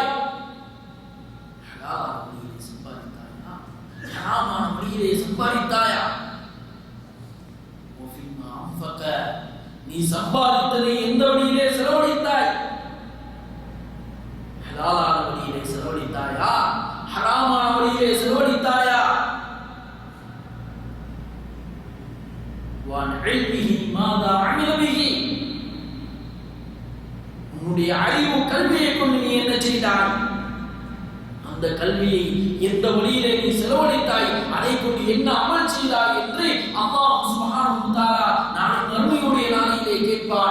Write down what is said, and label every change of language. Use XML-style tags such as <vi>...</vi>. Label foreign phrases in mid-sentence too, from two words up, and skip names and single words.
<ta>ஹலாலான வழியிலே சம்பாதித்தாயா, ஹராமான வழியிலே சம்பாதித்தாயா? நீ சம்பாதித்ததை எந்த வழியிலே செலவழித்தாய்? ஹலாலான வழியிலே செலவழித்தாயா, ஹராமான வழியிலே செலவழித்தாயா?</ta> <ar>وعن علمه ماذا عمل به</ar> <ta>உன்னுடைய அறிவு கல்வியை கொண்டு நீ என்ன செய்தாய்? அந்த கல்வியை எந்த வழியிலே நீ செலவழித்தாய், அதை கொண்டு என்ன அமல் செய்தாய் என்று அல்லாஹ்</ta> <ar>سبحانه وتعالى</ar> <ta>நாளை மறுமையுடைய நாளிலே கேட்பான்.</ta>